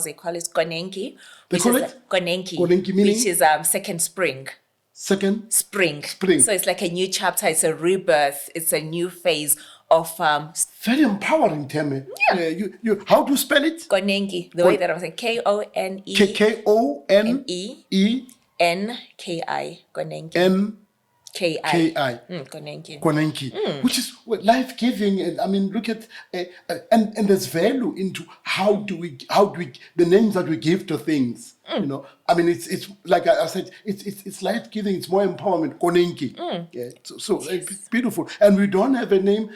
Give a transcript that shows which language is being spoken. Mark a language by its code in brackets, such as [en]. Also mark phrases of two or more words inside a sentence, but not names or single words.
[en] They call it konenki. They call it? Konenki, Meaning? which is second spring. Second? Spring. Spring. So it's like a new chapter. It's a rebirth. It's a new phase of very empowering term. You how do you spell it? konenki. The way that I was saying, K-O-N-E. K-O-N-E. N-K-I. Konenki. N-K-I. Konenki. Which is life-giving. And look at and there's value into how do we the names that we give to things. It's like I said, it's life-giving. It's more empowerment. Konenki. Yeah. So it's beautiful. And we don't have a name.